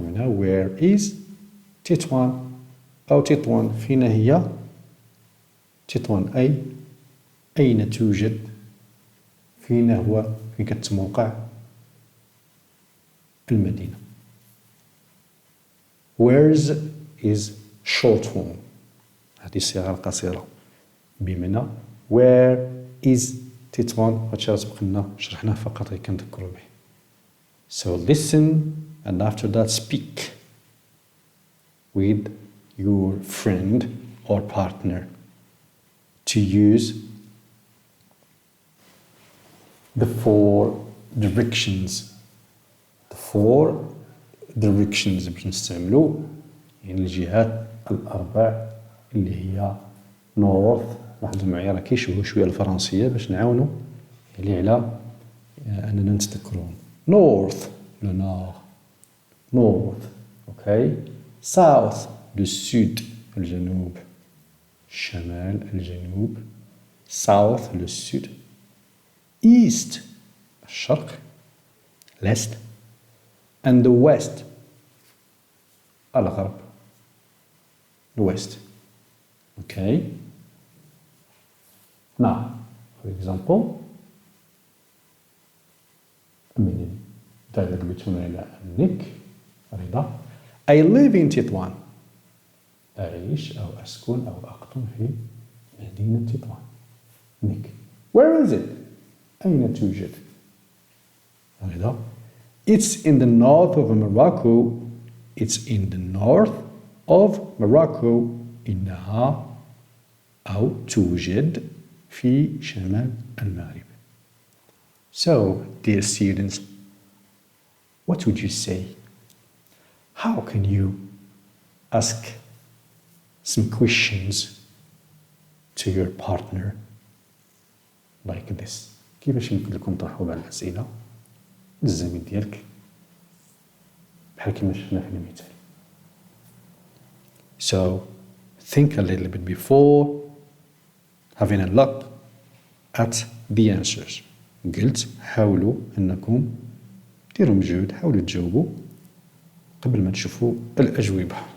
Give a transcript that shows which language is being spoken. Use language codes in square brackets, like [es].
[ar] هنا [en] where is Tétouan [ar] أو Tétouan فين هي Tétouan أي أين توجد فين هو فين كتموقع المدينة. [en] Where's is short form [ar] هذه الصيغة القصيرة بمعنى [en] where is Tétouan [ar] هادشي راه سبق لنا شرحناه فقط غير كنذكروا به. [en] So listen and after that speak with your friend or partner to use the four directions. The four directions [ar] باش نستعملوا يعني الجهات الأربع اللي هي north. لاحظوا معايا راه كيشبهوا شويه الفرنسيه باش نعاونوا يعني على اننا نتذكروهم. [en] north [fr] le nord, [en] north, okay. south le sud, [ar] الجنوب الشمال الجنوب south le sud. [en] east الشرق l'est, and the west الغرب l'ouest. Okay. Now, for example, من dialogue between Rida and Nick. Rida, I live in Tétouan. [ar] أعيش أو أسكن أو أقطن في مدينة تطوان. [en] Nick, where is it? [ar] أين توجد؟ هذا [en] It's in the north of Morocco. It's in the north of Morocco. [ar] إنها أو توجد في شمال المغرب. [en] So, dear students, what would you say? How can you ask some questions to your partner like this? [ar] كيفاش يمكن لكم تطرحوا بعض الأسئلة للزميل ديالك بحال كما شفنا في المثال. [en] So, think a little bit before having a look at the answers. [ar] قلت حاولوا أنكم ديروا مجهود، حاولوا تجاوبوا قبل ما تشوفوا الأجوبة.